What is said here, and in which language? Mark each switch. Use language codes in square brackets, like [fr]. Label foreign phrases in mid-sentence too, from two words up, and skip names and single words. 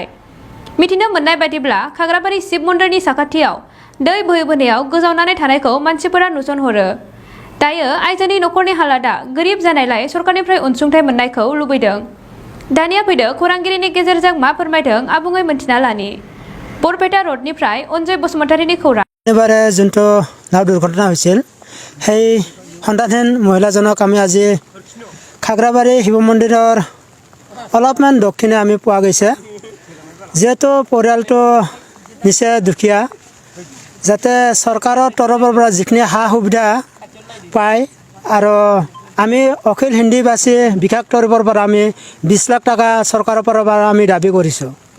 [brx] मिथिनो मोननाय बायदिब्ला खाग्राबारि शिब मन्दिरनि साखाथियाव दै बोहैबोनायाव गोजावनानै थानायखौ मानसिफोरा नुसनहरो। दायो आइजोनि नखरनि हालादा गोरिब जानायलाय सरकारनिफ्राय अनसुंथाइ मोननायखौ लुबैदों। दानिया फैदो खौरांगिरिनि गेजेरजों मा फोरमायदों आबुङै मिन्थिना लानि। बरपेटा रडनिफ्राय अनजय बसुमतारीनि खौरां। [as] এবারে যোনটো নাও দুৰ্ঘটনা হৈছিল সেই সন্তানহীন মহিলাজনক আমি আজি খাগ্ৰাবাৰী শিৱ মন্দিৰৰ অলপমান দক্ষিণে আমি পোৱা গৈছে। যেহেতু পৰিয়ালটো নিচেই দুখীয়া, যাতে চৰকাৰৰ তৰফৰ পৰা যিখিনি সা সুবিধা পায় আৰু আমি অখিল হিন্দীবাসী বিকাশ তৰফৰ পৰা আমি 20 লাখ টকা চৰকাৰৰ পৰা আমি দাবী কৰিছোঁ।